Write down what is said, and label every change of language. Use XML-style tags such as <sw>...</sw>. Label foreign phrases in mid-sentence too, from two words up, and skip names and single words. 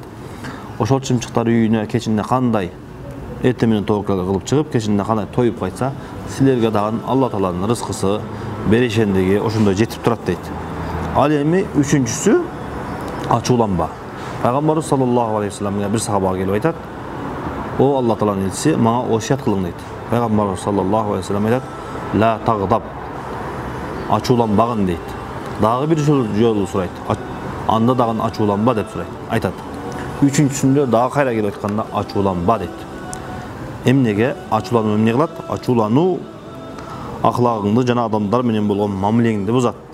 <ky>Ошол чымчыктар үйүнө кечинде кандай эрте менен тоокел кылып чыгып, кечинде кандай тоюп кайтса, силерге дагы Алла Тааланын рызкысы, берешендиги ошондой жетип турат дейт. Ал эми үчүнчүсү ачууланба. Пайгамбарыбыз</ky> <ar>صلى الله عليه وسلم</ar> <ky>бир сахаба келип айтат: "О Алла Тааланын элчиси, мага осият кылың" дейт. Пайгамбарыбыз</ky> <ar>صلى الله عليه وسلم</ar> <ky>айтат:</ky> <ar>"لا تغضب",</ar> <ky>ачууланбагын дейт. Дагы бир жолу сурайт. Анда дагы ачууланба деп сурайт. Айтат. Үчүнчүсүндө дагы кайра келип айтканда ачууланба дейт. Эмнеге ачуулануу эмне кылат? Ачуулануу аклагыңды жана адамдар менен болгон мамилеңди бузат.</ky>